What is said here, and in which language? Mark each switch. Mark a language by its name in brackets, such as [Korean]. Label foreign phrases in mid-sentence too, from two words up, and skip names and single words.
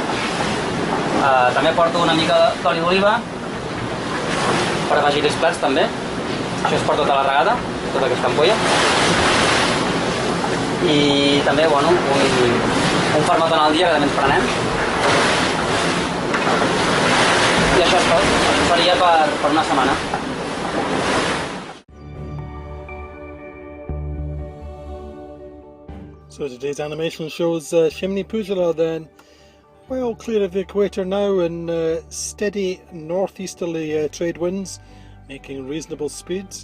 [Catalan] També porto una mica d'oli d'oliva per afegir els plats també. Això és per tota la regada, tota aquesta ampolla. I també, bueno, un farmatón al dia que també ens prenem. I això és tot, això seria per una setmana. [English] So today's animation shows Chimney Pujala then, well clear of the equator now in steady northeasterly trade winds, making reasonable speeds.